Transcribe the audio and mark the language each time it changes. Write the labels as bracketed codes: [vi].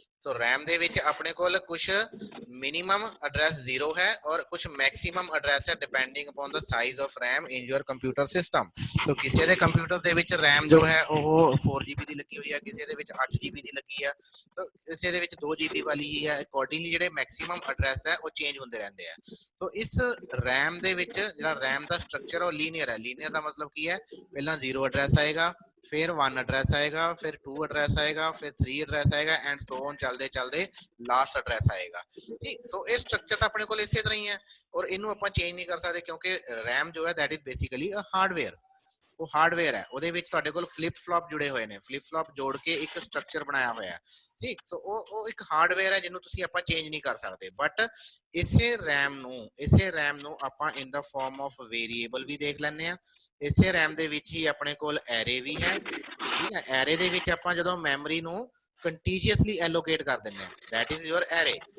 [pa] ਸੋ RAM ਦੇ ਵਿੱਚ ਆਪਣੇ ਕੋਲ ਕੁਝ ਮਿਨੀਮਮ ਐਡਰੈਸ 0 ਹੈ ਔਰ ਕੁਝ ਮੈਕਸਿਮਮ ਐਡਰੈਸ ਹੈ, [en] Depending upon the size of RAM in your computer system. [pa] ਸੋ ਕਿਸੇ ਦੇ ਕੰਪਿਊਟਰ ਦੇ ਵਿੱਚ ਰੈਮ ਜੋ ਹੈ ਉਹ 4 GB ਦੀ ਲੱਗੀ ਹੋਈ ਹੈ, ਕਿਸੇ ਦੇ ਵਿੱਚ 8 GB ਦੀ ਲੱਗੀ ਹੈ, ਸੋ ਕਿਸੇ ਦੇ ਵਿੱਚ 2 GB ਵਾਲੀ ਹੀ ਹੈ। ਅਕੋਰਡਿੰਗਲੀ ਜਿਹੜੇ ਮੈਕਸਿਮਮ ਐਡਰੈਸ ਹੈ ਉਹ ਚੇਂਜ ਹੁੰਦੇ ਰਹਿੰਦੇ ਆ। ਸੋ ਇਸ ਰੈਮ ਦੇ ਵਿੱਚ ਜਿਹੜਾ ਰੈਮ ਦਾ ਸਟਰਕਚਰ ਉਹ ਲੀਨੀਅਰ ਹੈ। ਲੀਨੀਅਰ ਦਾ ਮਤਲਬ ਕੀ ਹੈ, ਪਹਿਲਾਂ 0 ਐਡਰੈਸ ਆਏਗਾ, [hi] फिर 1 एड्रेस आएगा, फिर 2 एड्रेस आएगा, फिर 3 एड्रेस आएगा [en] and so on [hi] चलते चलते लास्ट एड्रेस आएगा। ठीक, सो ये स्ट्रक्चर तो अपने को इसे तरह ही है और इनू [pa] ਆਪਾਂ ਚੇਂਜ ਨਹੀਂ ਕਰ ਸਕਦੇ ਕਿਉਂਕਿ RAM ਜੋ ਹੈ [en] that is basically a hardware। [pa] ਉਹ ਹਾਰਡਵੇਅਰ ਹੈ, ਉਹਦੇ ਵਿੱਚ ਤੁਹਾਡੇ ਕੋਲ ਫਲਿਪ ਫਲॉप ਜੁੜੇ ਹੋਏ ਨੇ, ਫਲਿਪ ਫਲॉप ਜੋੜ ਕੇ ਇੱਕ ਸਟਰਕਚਰ ਬਣਾਇਆ ਹੋਇਆ ਹੈ। ਠੀਕ, ਸੋ ਉਹ ਇੱਕ ਹਾਰਡਵੇਅਰ ਹੈ ਜਿਹਨੂੰ ਤੁਸੀਂ ਆਪਾਂ ਚੇਂਜ ਨਹੀਂ ਕਰ ਸਕਦੇ। ਬਟ ਇਸੇ RAM ਨੂੰ ਆਪਾਂ [en] in the form of variable [pa] ਵੀ ਦੇਖ ਲੈਂਦੇ ਆ। ਇਸੇ ਰੈਮ ਦੇ ਵਿੱਚ ਹੀ ਆਪਣੇ ਕੋਲ ਐਰੇ ਵੀ ਹੈ। ਠੀਕ ਹੈ, ਐਰੇ ਦੇ ਵਿੱਚ ਆਪਾਂ ਜਦੋਂ ਮੈਮਰੀ ਨੂੰ ਕੰਟੀਜੀਅਸਲੀ ਐਲੋਕੇਟ ਕਰ ਦਿੰਦੇ ਆ, [en] That is your array.